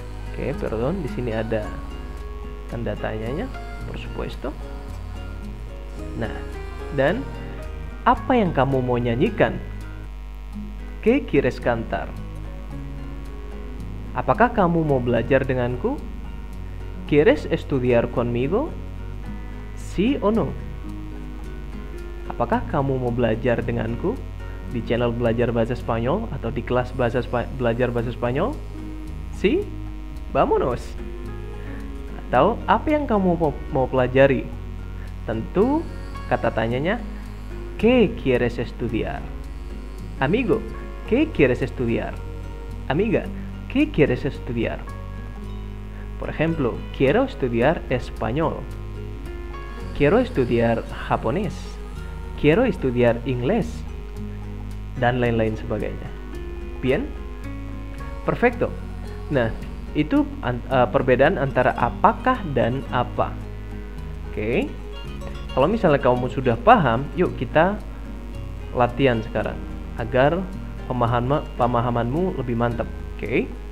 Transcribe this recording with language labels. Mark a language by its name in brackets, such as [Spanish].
[Indonesian] Oke, [Spanish] perdón, [Indonesian] di sini ada tanda tanyanya, [Spanish] por supuesto. [Indonesian] Nah, dan apa yang kamu mau nyanyikan? [Spanish] ¿Qué quieres cantar? [Indonesian] Apakah kamu mau belajar denganku? [Spanish] ¿Quieres estudiar conmigo? Sí o no? [Indonesian] Apakah kamu mau belajar denganku di channel Belajar Bahasa Spanyol atau di kelas Belajar Bahasa Spanyol? [Spanish] Sí? Vámonos! [Indonesian] Atau apa yang kamu mau pelajari? Tentu kata tanyanya, [Spanish] ¿qué quieres estudiar? Amigo, ¿qué quieres estudiar? Amiga, ¿qué quieres estudiar? Por ejemplo, quiero estudiar español. Quiero estudiar japonés. Quiero estudiar inglés. [Indonesian] Dan lain-lain sebagainya. [Spanish] Bien? Perfecto. [Indonesian] Nah, itu perbedaan antara apakah dan apa. Oke. Kalau misalnya kamu sudah paham, yuk kita latihan sekarang agar pemahamanmu lebih mantap. Oke.